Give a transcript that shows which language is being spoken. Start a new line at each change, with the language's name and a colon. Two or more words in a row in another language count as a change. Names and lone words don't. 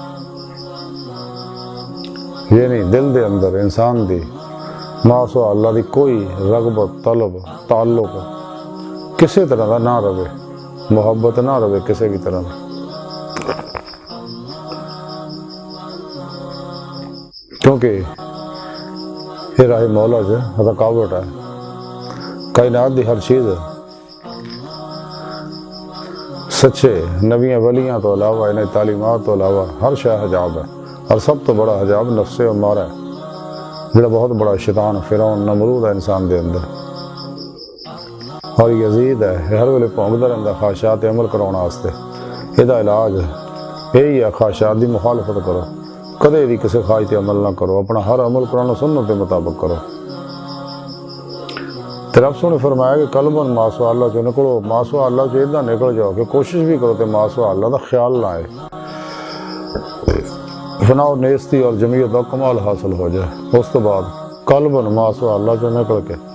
Punjabi: یعنی دل دے اندر انسان دی ماسو اللہ دی کوئی رغبت طلب تعلق کسی طرح دا نہ رہے، محبت نہ رہے کسی بھی طرح دا، کیونکہ یہ راہ مولا جو رکاوٹ ہے، کائنات دی ہر چیز سچے نبیاں ولیاں تو علاوہ انہیں تعلیمات تو علاوہ ہر شے حجاب ہے، اور سب تو بڑا حجاب نفس امارہ ہے جڑا بہت بڑا شیطان فرعون نمرود ہے انسان دے اندر، اور یزید ہے ہر ویلے پونکدا رہندا خواہشات عمل کراؤن واسطے، یہ علاج یہی ہے خواہشات دی مخالفت کرو، کدے بھی کسی خواہش تے عمل نہ کرو،
Urdu: اپنا ہر عمل قرآن و سنت کے مطابق کرو۔
Punjabi: رب نے فرمایا کہ قلباً ماسو اللہ جو نکلو، ماسو اللہ جو ادھا نکل جاؤ کہ کوشش بھی کرو کہ ماسو اللہ دا خیال نہ آئے، فنا و نیستی اور جمعیت دا کمال حاصل ہو جائے، اس تو بعد قلباً ماسو اللہ جو نکل کے